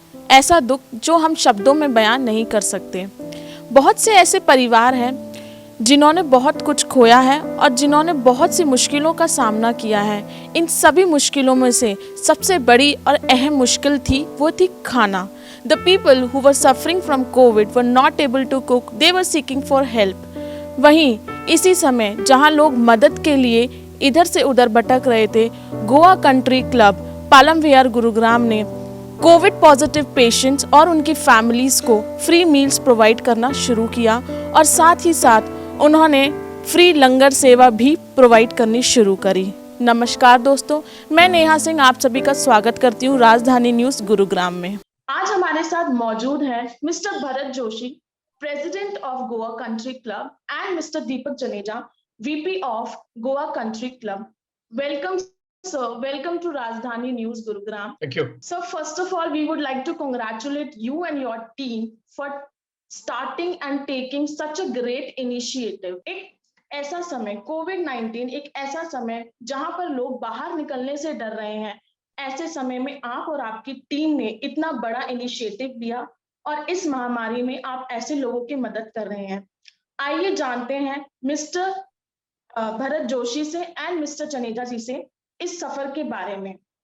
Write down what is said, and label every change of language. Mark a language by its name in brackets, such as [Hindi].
[Hindi] ऐसा दुख जो हम शब्दों में बयान नहीं कर सकते। बहुत से ऐसे परिवार हैं जिन्होंने बहुत कुछ खोया है और जिन्होंने बहुत सी मुश्किलों का सामना किया है। इन सभी मुश्किलों में से सबसे बड़ी और अहम मुश्किल थी वो थी खाना। [English] The people who were suffering from COVID were not able to cook, they were seeking for help. [Hindi] वहीं इसी समय जहां लोग मदद के लिए इधर से उधर भटक रहे थे, गोवा कंट्री क्लब पालम विहार गुरुग्राम ने कोविड पॉजिटिव पेशेंट्स और उनकी फैमिलीज को फ्री मील्स प्रोवाइड करना शुरू किया और साथ ही साथ उन्होंने फ्री लंगर सेवा भी प्रोवाइड करनी शुरू करी। नमस्कार दोस्तों, मैं नेहा सिंह आप सभी का स्वागत करती हूँ राजधानी न्यूज़ गुरुग्राम में। आज हमारे साथ मौजूद है mister Bharat Joshi, [English] President of Goa Country Club, and Mr. Deepak Janeja, VP of Goa Country Club. Welcome, sir. Welcome to Rajdhani News Gurugram. Thank you. So, first of all, we would like to congratulate you and your team for starting and taking such a great initiative. [Hindi] एक ऐसा समय कोविड-19 एक ऐसा समय जहां पर लोग बाहर निकलने से डर रहे हैं, ऐसे समय में आप और आपकी टीम ने इतना बड़ा इनिशिएटिव लिया और इस महामारी में आप ऐसे लोगों की मदद कर रहे हैं। आइए जानते हैं मिस्टर भरत जोशी से एंड मिस्टर जनेजा जी से इस सफर के बारे में।